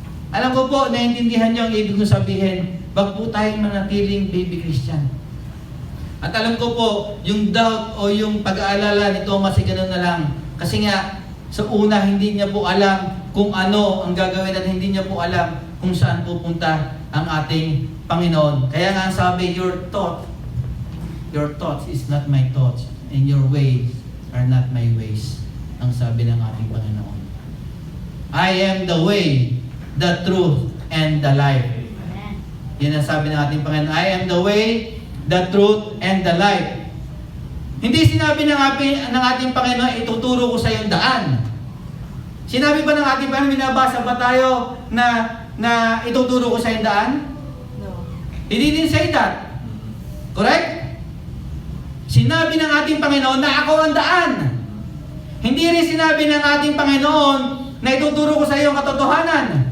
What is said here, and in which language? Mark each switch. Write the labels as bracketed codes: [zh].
[tl] Alam ko po, naiintindihan nyo ang ibig kong sabihin. Wag po tayong manatiling baby Christian. At alam ko po, yung doubt o yung pag-aalala ni Thomas ay gano'n na lang. Kasi nga, sa una, hindi niya po alam kung ano ang gagawin at hindi niya po alam kung saan pupunta ang ating Panginoon. Kaya nga sabi, [en] your thoughts is not my thoughts, and your ways are not my ways. [tl] Ang sabi ng ating Panginoon. [en] I am the way, the truth, and the life. [tl] Yan ang sabi ng ating Panginoon. [en] I am the way, the truth, and the life. [tl] Hindi sinabi ng ating Panginoon, ituturo ko sa iyong daan. Sinabi ba ng ating Panginoon, binabasa ba tayo na ituturo ko sa iyong daan? [en] No. He didn't say that. Correct? [tl] Sinabi ng ating Panginoon na ako ang daan. Hindi rin sinabi ng ating Panginoon na ituturo ko sa iyo ang katotohanan.